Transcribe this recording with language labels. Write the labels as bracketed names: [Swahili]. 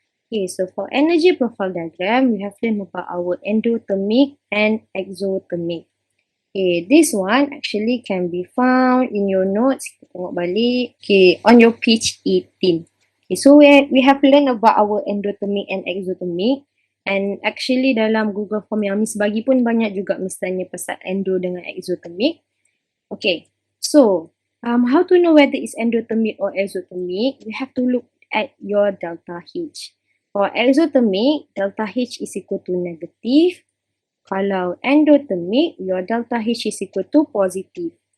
[English] Okay, so for energy profile diagram, we have learned about our endothermic and exothermic. Okay, this one actually can be found in your notes. [Malay] Kita tengok balik. [English] Okay, on your page 18. Okay, so we have learned about our endothermic and exothermic. And actually [Malay] dalam Google Form yang Miss bagi pun banyak juga Miss tanya pasal endo dengan exothermic. [English] Okay, so how to know whether it's endothermic or exothermic? We have to look at your delta H. For exothermic, delta H is equal to negative. [Malay] Kalau [English] endothermic, your delta H is equal to positive.